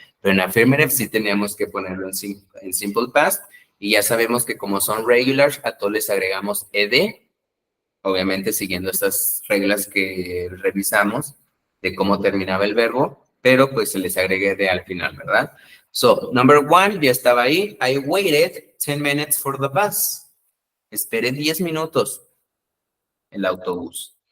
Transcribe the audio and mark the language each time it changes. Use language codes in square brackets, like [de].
[es] Pero en affirmative sí teníamos que ponerlo en simple past. Y ya sabemos que como son regulars, a todos les agregamos ed, obviamente siguiendo estas reglas que revisamos de cómo terminaba el verbo, pero pues se les agregue ed al final, ¿verdad? [en] So, number one, [es] ya estaba ahí. [en] I waited 10 minutes for the bus. [es] Esperé 10 minutos el autobús.